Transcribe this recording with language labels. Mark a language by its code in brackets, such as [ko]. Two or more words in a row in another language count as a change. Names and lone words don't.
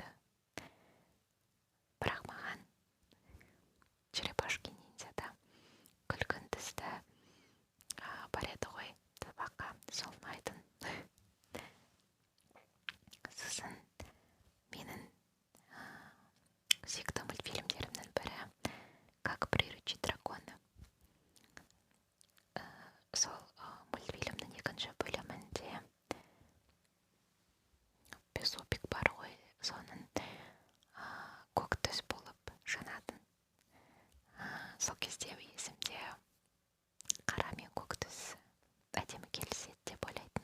[kk] Бірақ маған [ru] черепашки ниндзяда [kk] күлгін түсті бар еді ғой, тасбақа, сол ұнайтын. Сосын менің сүйікті мультфильмдерімнің бірі «Как приручить дракона». Сол мультфильмнің екінші бөлімінде Песопик бар ғой, соның көк түс болып жанатын. Сол кезде есімде қара мен көк түс әдемі келіседі деп ойлайтын.